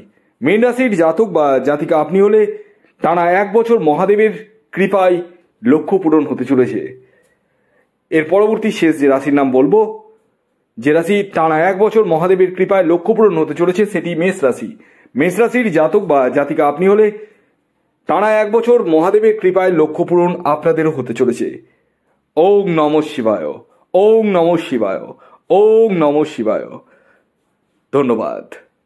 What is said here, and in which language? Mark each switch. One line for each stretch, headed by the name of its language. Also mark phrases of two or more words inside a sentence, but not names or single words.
Bangla: মীন রাশির জাতক বা জাতিকা আপনি হলে টানা 1 বছর মহাদেবের কৃপায় লক্ষ্য পূরণ হতে চলেছে। এর পরবর্তী শেষ যে রাশির নাম বলবো, যে রাশি টানা 1 বছর মহাদেবের কৃপায় লক্ষ্য পূরণ হতে চলেছে, সেটি মেষ রাশি। মেষ রাশির জাতক বা জাতিকা আপনি হলে টানা 1 বছর মহাদেবের কৃপায় লক্ষ্য পূরণ আপনাদেরও হতে চলেছে।
Sanskrit: ওং নমঃ শিবায়, ওং নমঃ শিবায়, ওং নমঃ শিবায়। ধন্যবাদ।